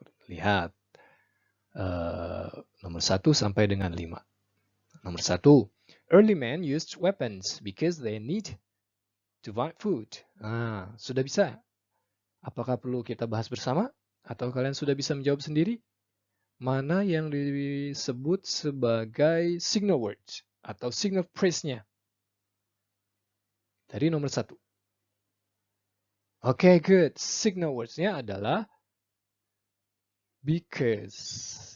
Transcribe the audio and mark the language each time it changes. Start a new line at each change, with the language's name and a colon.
Indonesian: Lihat nomor 1 sampai dengan 5. Nomor 1.
English: Early men used weapons because they need to find food.
Indonesian: Sudah bisa? Apakah perlu kita bahas bersama? Atau kalian sudah bisa menjawab sendiri? Mana yang disebut sebagai signal words atau signal phrase-nya? Dari nomor 1. Oke, good. Signal words-nya adalah because.